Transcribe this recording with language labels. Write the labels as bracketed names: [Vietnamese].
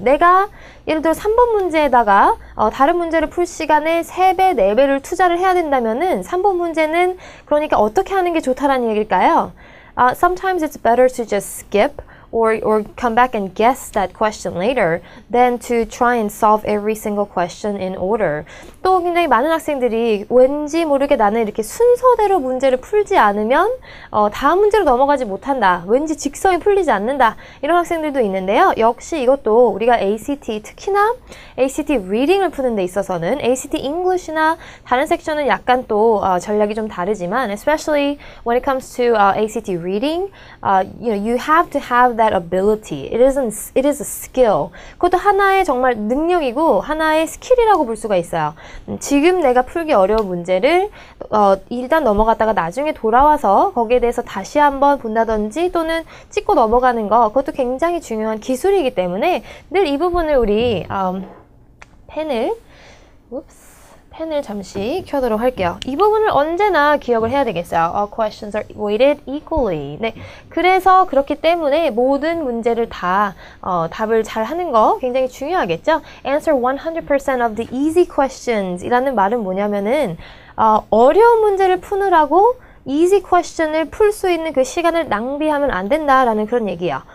[Korean] 내가 예를 들어 3번 문제에다가 다른 문제를 풀 시간에 3배, 4배를 투자를 해야 된다면은 3번 문제는 그러니까 어떻게 하는 게 좋다라는 얘기일까요? [English] Sometimes it's better to just skip or come back and guess that question later than to try and solve every single question in order. [Korean] 또 굉장히 많은 학생들이 왠지 모르게 나는 이렇게 순서대로 문제를 풀지 않으면 다음 문제로 넘어가지 못한다. 왠지 직성이 풀리지 않는다. 이런 학생들도 있는데요. 역시 이것도 우리가 ACT, 특히나 ACT Reading을 푸는 데 있어서는 ACT English나 다른 섹션은 약간 또 전략이 좀 다르지만 [English] especially when it comes to ACT Reading, you have to have that ability. It is a skill. [Korean] 그것도 하나의 정말 능력이고 하나의 스킬이라고 볼 수가 있어요. 지금 내가 풀기 어려운 문제를 일단 넘어갔다가 나중에 돌아와서 거기에 대해서 다시 한번 본다든지 또는 찍고 넘어가는 거 그것도 굉장히 중요한 기술이기 때문에 늘 이 부분을 우리 펜을 잠시 켜도록 할게요. 이 부분을 언제나 기억을 해야 되겠어요. [English] All questions are weighted equally. [Korean] 네, 그래서 그렇기 때문에 모든 문제를 다 답을 잘 하는 거 굉장히 중요하겠죠. [English] Answer 100% of the easy questions [Korean] 이라는 말은 뭐냐면은 어려운 문제를 푸느라고 [English] easy question [Korean] 을 풀 수 있는 그 시간을 낭비하면 안 된다라는 그런 얘기예요.